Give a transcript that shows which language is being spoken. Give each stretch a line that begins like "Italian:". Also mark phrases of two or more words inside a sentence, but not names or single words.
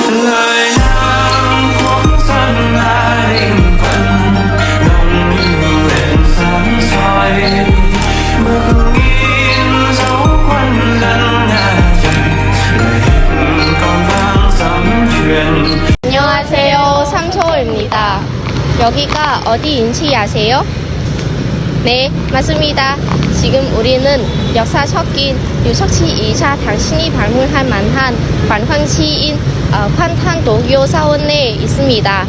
Vietnamese: lời nàng cũng dần hạ định phận lòng như đèn sáng soi mực in dấu quân dân nhà trần lời hình còn vang sấm truyền.
Korean: 안녕하세요. 삼소입니다. 여기가 어디인지 아세요? 네, 맞습니다. 지금 우리는 역사 섞인 유적지 2차 당신이 방문할 만한 관광지인 관탄도교 사원에 있습니다.